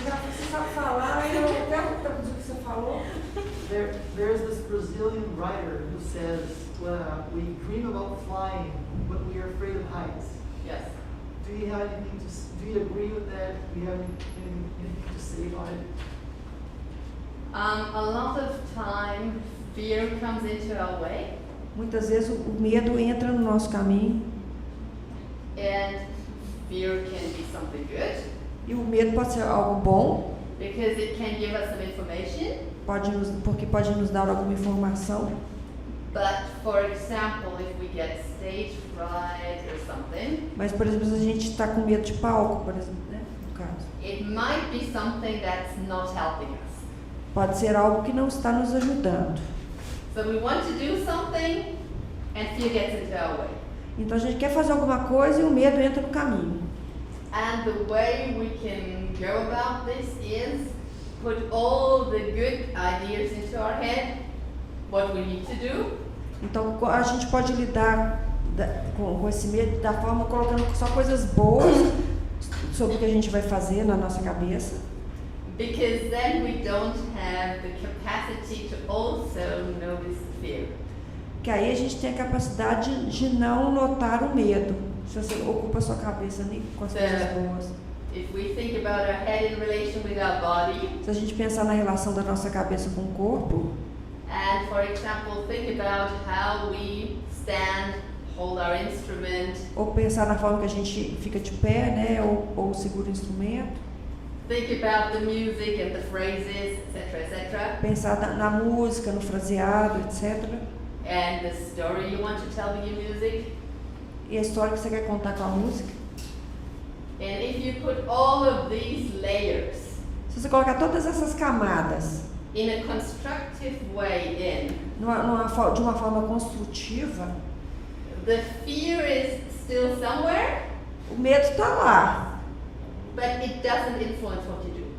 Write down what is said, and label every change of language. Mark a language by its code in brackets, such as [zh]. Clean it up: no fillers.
[pt] Você sabe falar, eu quero traduzir o que você falou. [en] There's this Brazilian writer who says, we dream about flying, but we are afraid of heights. Yes. Do you agree with that? Do you have anything to say about it? A lot of time, fear comes into our way. [pt] Muitas vezes o medo entra no nosso caminho. [en] And fear can be something good. [pt] E o medo pode ser algo bom. [en] Because it can give us some information. [pt] Porque pode nos dar alguma informação. [en] But, for example, if we get stage fright or something, [pt] Mas, por exemplo, se a gente está com medo de palco, por exemplo, né? No caso. [en] it might be something that's not helping us. [pt] Pode ser algo que não está nos ajudando. [en] So we want to do something and fear gets into our way. [pt] Então a gente quer fazer alguma coisa e o medo entra no caminho. [en] And the way we can go about this is put all the good ideas into our head, what we need to do. [pt] Então a gente pode lidar com esse medo da forma colocando só coisas boas sobre o que a gente vai fazer na nossa cabeça. Because then we don't have the capacity to also notice the fear. Que aí a gente tem a capacidade de não notar o medo. Se você ocupa a sua cabeça com as coisas boas. [en] If we think about our head in relation with our body, [pt] se a gente pensar na relação da nossa cabeça com o corpo, [en] and for example, think about how we stand, hold our instrument, [pt] ou pensar na forma que a gente fica de pé, né, ou segura o instrumento, [en] think about the music and the phrases, etc. [pt] Pensar na música, no fraseado, etc. [en] And the story you want to tell with your music. [pt] E a história que você quer contar com a música. [en] And if you put all of these layers, [pt] se você colocar todas essas camadas [en] in a constructive way [pt] de uma forma construtiva, [en] the fear is still somewhere, [pt] o medo está lá, [en] but it doesn't influence what you do.